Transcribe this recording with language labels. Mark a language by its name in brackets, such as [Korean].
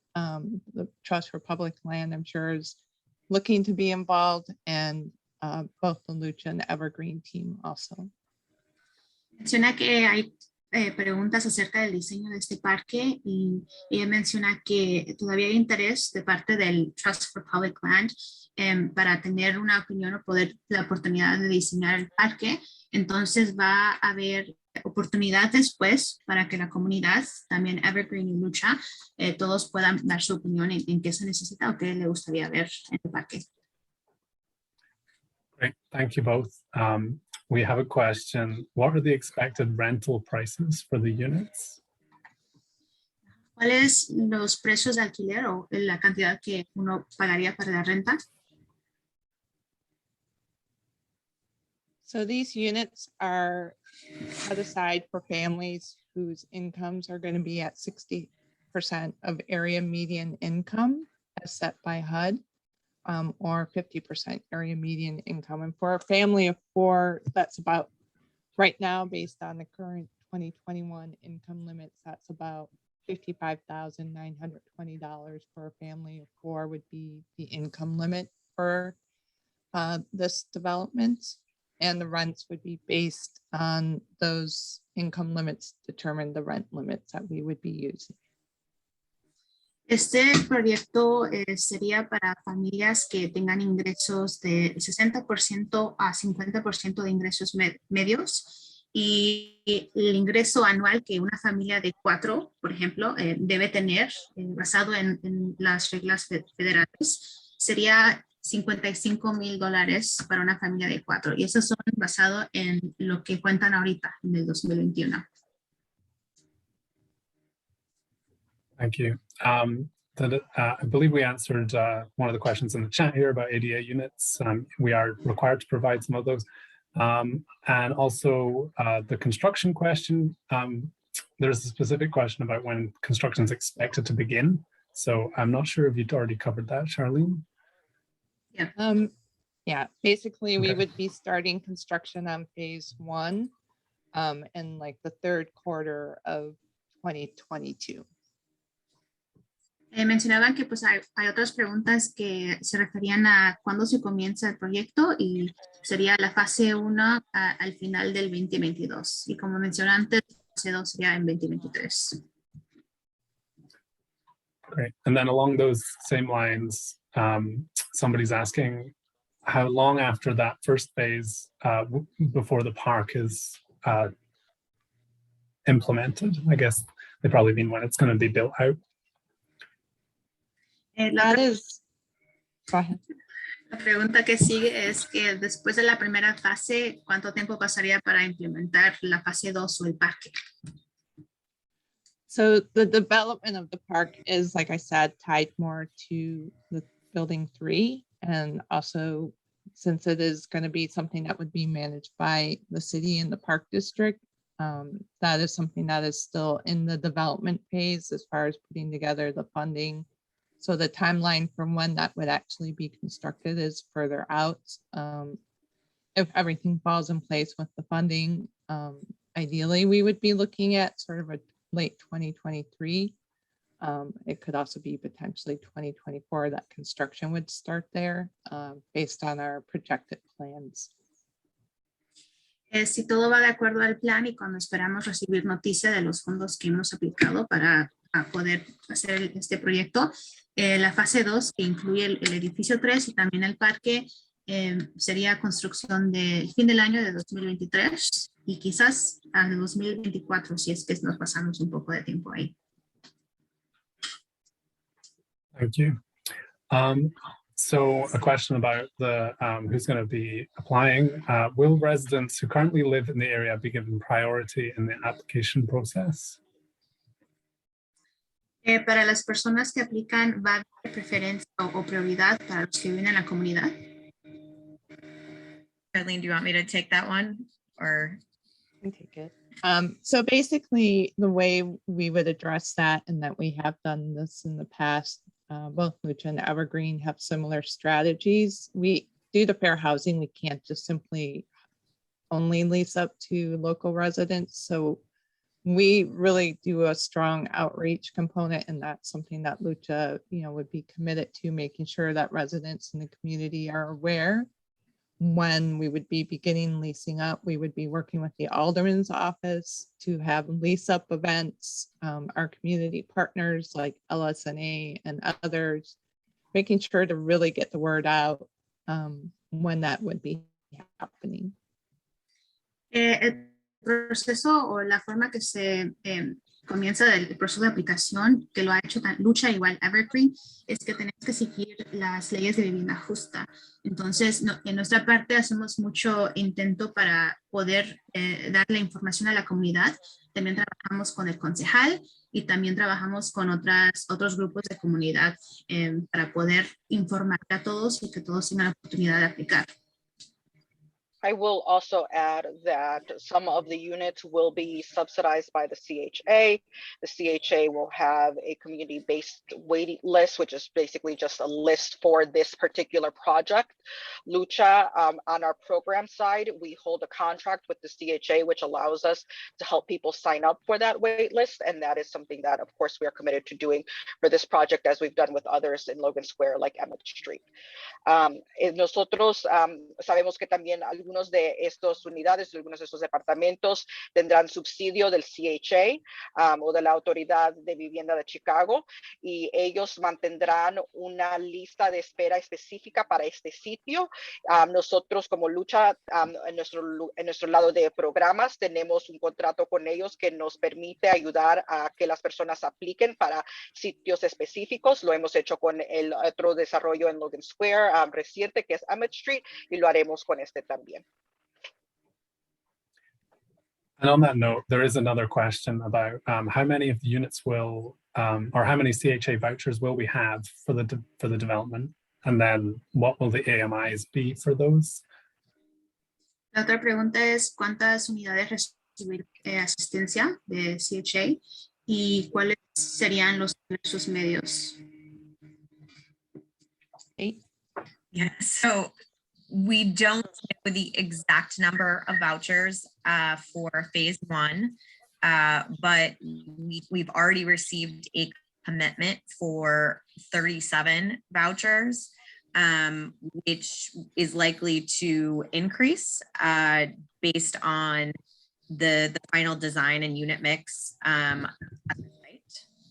[English] The Trust for Public Land, I'm sure, is looking to be involved, and both the Lucha and Evergreen team also. [Spanish] Menciona que hay preguntas acerca del diseño de este parque y ella menciona que todavía hay interés de parte del Trust for Public Land para tener una opinión o poder la oportunidad de diseñar el parque. Entonces va a haber oportunidad después para que la comunidad, también Evergreen y Lucha, todos puedan dar su opinión en qué se necesita o qué le gustaría ver en el parque. [English] Great, thank you both. We have a question. What are the expected rental prices for the units? [Spanish] ¿Cuáles los precios de alquiler o la cantidad que uno pagaría para la renta? [English] So these units are set aside for families whose incomes are going to be at 60% of area median income as set by HUD. Or 50% area median income. And for a family of 4, that's about, right now, based on the current 2021 income limits, that's about $55,920 for a family of 4 would be the income limit for this development. And the rents would be based on those income limits, determine the rent limits that we would be using. [Spanish] Este proyecto sería para familias que tengan ingresos de 60% a 50% de ingresos medios y el ingreso anual que una familia de 4, por ejemplo, debe tener basado en las reglas federales sería $55,000 para una familia de 4 y esos son basados en lo que cuentan ahorita en el 2021. [English] Thank you. I believe we answered one of the questions in the chat here about ADA units. We are required to provide some of those. And also the construction question, there's a specific question about when construction is expected to begin. So I'm not sure if you'd already covered that, Charlene. Yeah, basically we Okay. would be starting construction on phase 1 in like the 3rd quarter of 2022. [Spanish] Mencionaban que pues hay otras preguntas que se referían a cuándo se comienza el proyecto y sería la fase 1 al final del 2022 y como mencioné antes, la fase 2 sería en 2023. [English] Great. And then along those same lines, somebody's asking how long after that first phase before the park is implemented? I guess they probably mean when it's going to be built out. [Spanish] La [English] Go ahead. [Spanish] pregunta que sigue es que después de la primera fase, ¿cuánto tiempo pasaría para implementar la fase 2 o el parque? [English] So the development of the park is, like I said, tied more to the building 3. And also, since it is going to be something that would be managed by the city and the park district, that is something that is still in the development phase as far as putting together the funding. So the timeline from when that would actually be constructed is further out. If everything falls in place with the funding, ideally we would be looking at sort of a late 2023. It could also be potentially 2024 that construction would start there based on our projected plans. [Spanish] Si todo va de acuerdo al plan y cuando esperamos recibir noticia de los fondos que hemos aplicado para poder hacer este proyecto, la fase 2 que incluye el edificio 3 y también el parque sería construcción del fin del año de 2023 y quizás al 2024 si es que nos pasamos un poco de tiempo ahí. [English] Thank you. So a question about the who's going to be applying. Will residents who currently live in the area be given priority in the application process? [Spanish] Para las personas que aplican, ¿va a haber preferencia o prioridad para los que viven en la comunidad? [English] Arlene, do you want me to take that one or? I can take it. So basically the way we would address that, and that we have done this in the past, both Lucha and Evergreen have similar strategies. We do the fair housing. We can't just simply only lease up to local residents. So we really do a strong outreach component, and that's something that Lucha, would be committed to, making sure that residents in the community are aware when we would be beginning leasing up, we would be working with the alderman's office to have lease up events, our community partners like LSNA and others, making sure to really get the word out when that would be happening. [Spanish] El proceso o la forma que se comienza del proceso de aplicación, que lo ha hecho Lucha igual Evergreen, es que tenemos que seguir las leyes de vivienda justa. Entonces, en nuestra parte hacemos mucho intento para poder dar la información a la comunidad. También trabajamos con el concejal y también trabajamos con otros grupos de comunidad para poder informar a todos y que todos tengan la oportunidad de aplicar. [English] I will also add that some of the units will be subsidized by the CHA. The CHA will have a community-based waiting list, which is basically just a list for this particular project. Lucha, on our program side, we hold a contract with the CHA, which allows us to help people sign up for that wait list. And that is something that, of course, we are committed to doing for this project, as we've done with others in Logan Square, like Emmett Street. [Spanish] Nosotros sabemos que también algunos de estas unidades, algunos de estos departamentos tendrán subsidio del CHA o de la Autoridad de Vivienda de Chicago, y ellos mantendrán una lista de espera específica para este sitio. Nosotros como Lucha, en nuestro lado de programas, tenemos un contrato con ellos que nos permite ayudar a que las personas apliquen para sitios específicos. Lo hemos hecho con el otro desarrollo en Logan Square reciente, que es Emmett Street, y lo haremos con este también. [English] And on that note, there is another question about how many of the units will, or how many CHA vouchers will we have for the development, and then what will the AMIs be for those? [Spanish] La otra pregunta es cuántas unidades recibir asistencia de CHA y cuáles serían los diversos medios. [English] Yeah, so we don't know the exact number of vouchers for phase 1, but we've already received a commitment for 37 vouchers, which is likely to increase based on the final design and unit mix at the site.